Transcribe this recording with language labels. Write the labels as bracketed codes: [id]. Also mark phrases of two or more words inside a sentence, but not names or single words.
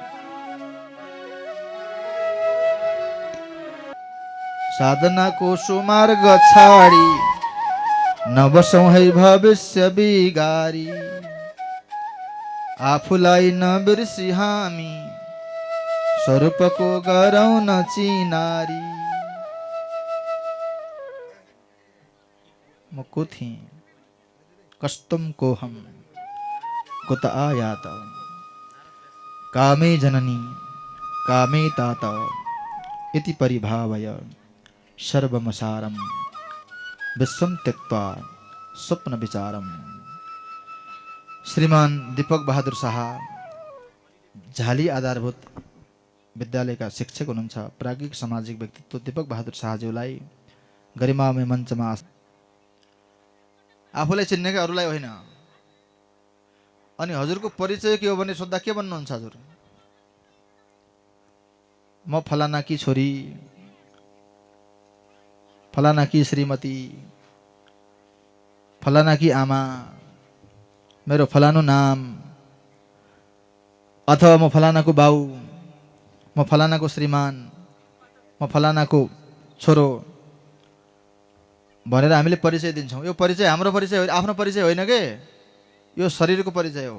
[ne] साधनाको सुमार्ग छाडी नबसौँ है भविष्य बिगारी, आफूलाई नबिर्सी हामी स्वरूपको गरौँ न चिनारी। म को थिएँ [sa] कस्तम को हम कुत आयात, कामे जननी कामे तात इति परिभावय सर्वमसारम विश्वम त्यक्त्वा स्वप्न विचारम। [ne] श्रीमान दीपक बहादुर शाह झाली आधारभूत विद्यालयका शिक्षक हुनुहुन्छ। प्राज्ञिक सामाजिक व्यक्तित्व दीपक बहादुर शाहज्यूलाई गरिमामय मञ्चमा आफूलाई चिन्ने अरूलाई होइन। अनि हजुरको परिचय के हो भने सोद्धा के भन्नुहुन्छ हजुर? म फलाना की छोरी, फलाना की श्रीमती, फलाना की आमा, मेरो फलानु नाम, अथवा म फलानाको बाउ, म फलानाको श्रीमान, म फलानाको छोरो भनेर हामीले परिचय दिन्छौँ। यो परिचय हाम्रो परिचय होइन, आफ्नो परिचय होइन के, यो शरीरको परिचय हो।